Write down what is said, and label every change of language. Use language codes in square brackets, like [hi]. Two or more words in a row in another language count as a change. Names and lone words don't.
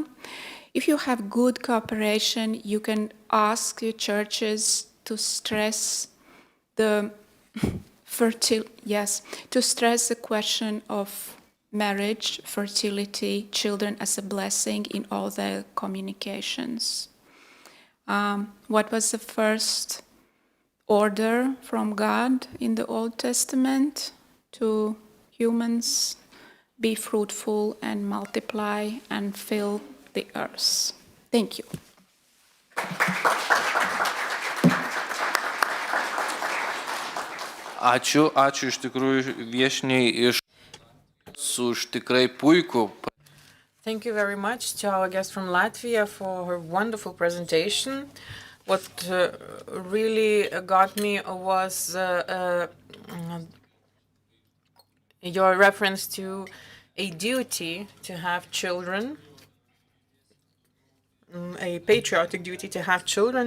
[en] If you have good cooperation, you can ask your churches to stress the to stress the question of marriage, fertility, children as a blessing in all their communications. What was the first order from God in the Old Testament to humans? Be fruitful and multiply and fill the earth. Thank you. [lt] Ačiū iš tikrųjų viešniai už tikrai puikų. [en] Thank you very much to our guest from Latvia for her wonderful presentation. What really got me was your reference to a duty to have children, a patriotic duty to have children.